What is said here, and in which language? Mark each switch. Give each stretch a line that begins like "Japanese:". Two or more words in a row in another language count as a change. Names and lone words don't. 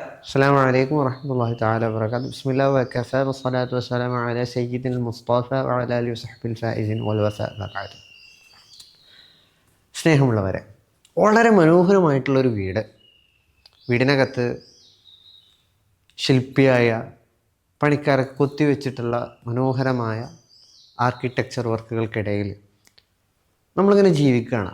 Arabic: السلام عليكم ورحمة الله تعالى وبركاته. بسم الله وكفى والصلاة والسلام على سيد المصطفى وعلى آله وصحبه الفائزين والوفاء بعد.
Malayalam: സ്നേഹമുള്ളവരെ, വളരെ മനോഹരമായിട്ടുള്ളൊരു വീടിനകത്ത് ശില്പിയായ പണിക്കാരൊക്കെ കൊത്തിവെച്ചിട്ടുള്ള മനോഹരമായ
English: architecture works
Malayalam: നമ്മളിങ്ങനെ ജീവിക്കുകയാണ്.